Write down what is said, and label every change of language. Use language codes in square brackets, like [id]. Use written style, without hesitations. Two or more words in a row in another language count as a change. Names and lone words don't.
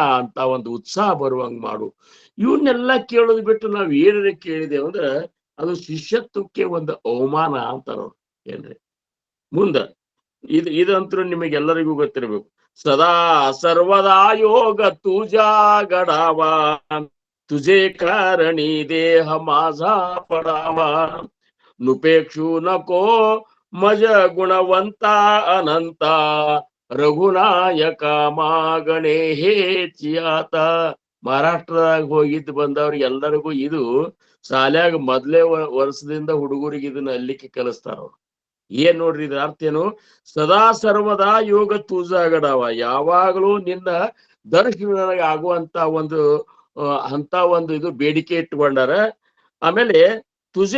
[kn] ಅಂತ ಒಂದು ಉತ್ಸಾಹ ಬರುವಂಗ್ ಮಾಡು ಇವನ್ನೆಲ್ಲ ಕೇಳೋದು ಬಿಟ್ಟು ನಾವ್ ಏನಾರ ಕೇಳಿದೆವು ಅಂದ್ರ ಅದು ಶಿಷ್ಯತ್ವಕ್ಕೆ ಒಂದು ಅವಮಾನ ಅಂತಾರ ಏನ್ರಿ ಮುಂದ ಇದಂತೂ ನಿಮಗೆಲ್ಲರಿಗೂ ಗೊತ್ತಿರ್ಬೇಕು [mr] सदा सर्वदा योग तुझा घडावा तुझे कारणी देह माझा पडावा नुपेक्षू नको मज गुणवंता अनंता रघुनायका मागणे हेचि आता [kn] ಮಹಾರಾಷ್ಟ್ರದಾಗ ಹೋಗಿದ್ದು ಬಂದವ್ರಿಗೆ ಎಲ್ಲರಿಗೂ ಇದು ಶಾಲ್ಯಾಗ ಮೊದ್ಲೇ ವರ್ಷದಿಂದ ಹುಡುಗರಿಗೆ ಇದನ್ನ ಅಲ್ಲಿಕ್ಕೆ ಕಲಿಸ್ತಾರ ಅವ್ರು ಏನ್ ನೋಡ್ರಿ ಇದ್ರ ಅರ್ಥ ಏನು ಸದಾ [mr] सर्वदा योग तुझा घडावा [kn] ಯಾವಾಗಲೂ ನಿನ್ನ ದರ್ಶನ ನನಗೆ ಆಗುವಂತ ಒಂದು ಅಂತ ಒಂದು ಇದು ಬೇಡಿಕೆ ಇಟ್ಕೊಂಡಾರ ಆಮೇಲೆ ತುಜೆ